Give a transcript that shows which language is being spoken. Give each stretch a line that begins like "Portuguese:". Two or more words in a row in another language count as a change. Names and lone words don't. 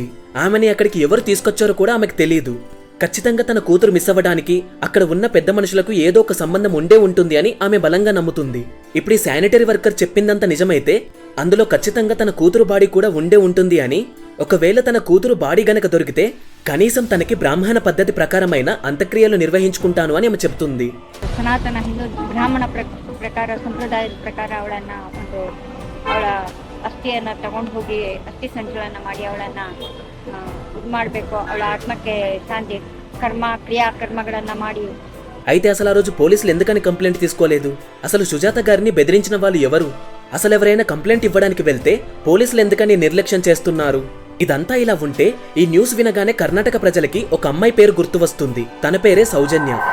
Telugu: ఆమెని అక్కడికి ఎవరు తీసుకొచ్చారో కూడా ఆమెకు తెలియదు. ఖచ్చితంగా తన కూతురు మిస్ అవ్వడానికి అక్కడ ఉన్న పెద్ద మనుషులకు ఏదో ఒక సంబంధం ఉండే ఉంటుంది అని ఆమె బలంగా నమ్ముతుంది. ఇప్పుడు ఈ శానిటరీ వర్కర్ చెప్పిందంత నిజమైతే అందులో ఖచ్చితంగా తన కూతురు బాడీ కూడా ఉండే ఉంటుంది అని, ఒకవేళ తన కూతురు బాడీ గనక దొరికితే కనీసం తనకి బ్రాహ్మణ పద్ధతి ప్రకారమైన అంత్యక్రియలు నిర్వహించుకుంటాను అని ఆమె చెప్తుంది.
Kannada: ಸನಾತನ ಹಿಂದೂ ಬ್ರಾಹ್ಮಣ ಪ್ರಕಾರ ಸಂಪ್ರದಾಯದ ಪ್ರಕಾರ ಅವಳನ್ನ ಅವಳ ಅಸ್ಥಿಯನ್ನು ತಗೊಂಡು ಹೋಗಿ ಅಸ್ಥಿ ಸಂಚಲನ ಮಾಡಿ ಅವಳನ್ನ ಇದು ಮಾಡಬೇಕು. ಅವಳ ಆತ್ಮಕ್ಕೆ ಶಾಂತಿ ಕ್ರಿಯಾಕರ್ಮಗಳನ್ನ ಮಾಡಿ.
Telugu: అయితే అసలు ఆ రోజు పోలీసులు ఎందుకని కంప్లైంట్ తీసుకోలేదు? అసలు సుజాత గారిని బెదిరించిన వాళ్ళు ఎవరు? అసలు ఎవరైనా కంప్లైంట్ ఇవ్వడానికి వెళ్తే పోలీసులు ఎందుకని నిర్లక్ష్యం చేస్తున్నారు? ఇదంతా ఇలా ఉంటే ఈ న్యూస్ వినగానే కర్ణాటక ప్రజలకి ఒక అమ్మాయి పేరు గుర్తు వస్తుంది. తన పేరే సౌజన్య.